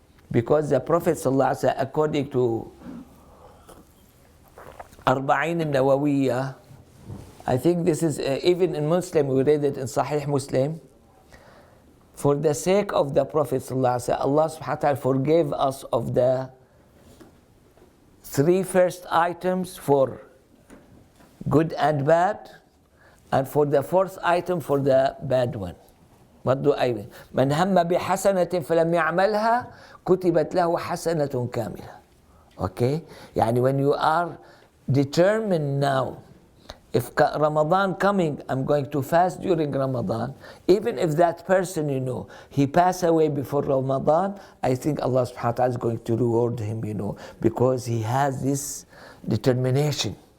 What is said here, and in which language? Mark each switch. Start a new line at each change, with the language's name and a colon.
English: Because the Prophet ﷺ, according to Arba'in An-Nawawiyya, I think this is, even in Muslim, we read it in Sahih Muslim, for the sake of the Prophet ﷺ, Allah subhanahu wa ta'ala forgave us of the 3 first items for good and bad, and for the 4th item for the bad one. What do I mean?
Arabic: من هم بحسنة فلم يعملها كتبت له حسنة كاملة.
English: Okay? when you are determined now, if Ramadan coming, I'm going to fast during Ramadan, even if that person, he passed away before Ramadan, I think Allah subhanahu wa ta'ala is going to reward him, because he has this determination.